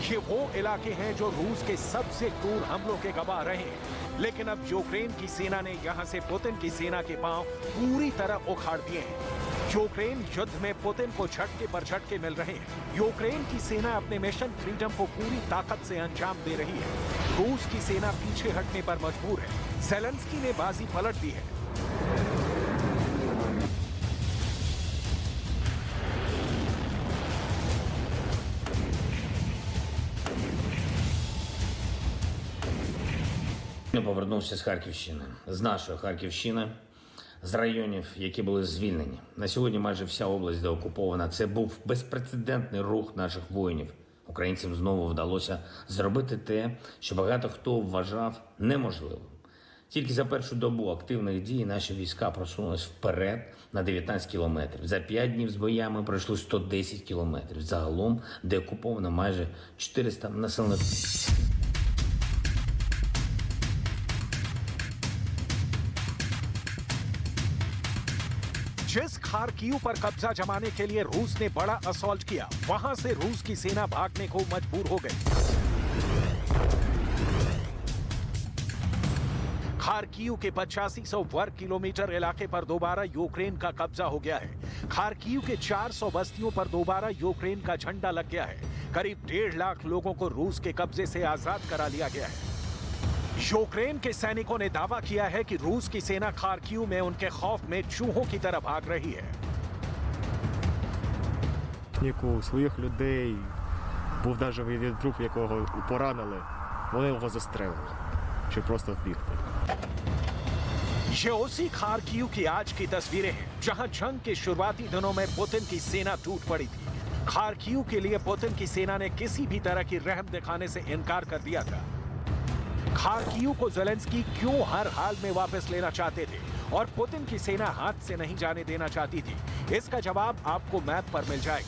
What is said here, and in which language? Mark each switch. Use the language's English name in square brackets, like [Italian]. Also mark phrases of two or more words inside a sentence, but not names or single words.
[Hindi] ये वो इलाके हैं जो रूस के सबसे क्रूर हमलों के गवाह रहे हैं, लेकिन अब यूक्रेन की सेना ने यहां से पुतिन की सेना के पांव पूरी तरह उखाड़ दिए हैं। यूक्रेन युद्ध में पुतिन को झटके पर झटके मिल रहे हैं। यूक्रेन की सेना अपने [English] mission freedom [Hindi] को पूरी ताकत से अंजाम दे रही है। रूस की सेना पीछे हटने पर मजबूर है। जेलेंस्की ने बाजी पलट दी है। [Ukrainian] Повернувся з Харківщини, з нашої Харківщини, з районів, які були звільнені. На сьогодні майже вся область деокупована. Це був безпрецедентний рух наших воїнів. Українцям знову вдалося зробити те, що багато хто вважав неможливим. Тільки за першу добу активних дій наші війська просунулись вперед на 19 кілометрів. За 5 днів з боями пройшли 110 кілометрів. Загалом деокуповано майже 400 населених пунктів. [Hindi] जिस खार्किव पर कब्जा जमाने के लिए रूस ने बड़ा असॉल्ट किया, वहां से रूस की सेना भागने को मजबूर हो गई। खार्किव के 8500 वर्ग किलोमीटर इलाके पर दोबारा यूक्रेन का कब्जा हो गया है। खार्किव के 400 बस्तियों पर दोबारा यूक्रेन का झंडा लग गया है। करीब 1.5 लाख लोगों को रूस के कब्जे से आजाद करा लिया गया है। यूक्रेन के सैनिकों ने दावा किया है कि रूस की सेना खार्किव में उनके खौफ में चूहों की तरह भाग रही है। [Ukrainian] Своїх людей був навіть від друг, якого поранили, вони його застрелили, щоб просто вбігти. [Hindi] ये उसी खार्किव की आज की तस्वीरें हैं, जहां जंग के शुरुआती दिनों में पुतिन की सेना टूट पड़ी थी। खार्किव के लिए पुतिन की सेना ने किसी भी तरह की रहम दिखाने से इनकार कर दिया था। खार्किव को जेलेंस्की क्यों हर हाल में वापस लेना चाहते थे और पुतिन की सेना हाथ से नहीं जाने देना चाहती थी, इसका जवाब आपको मैप पर मिल जाएगा।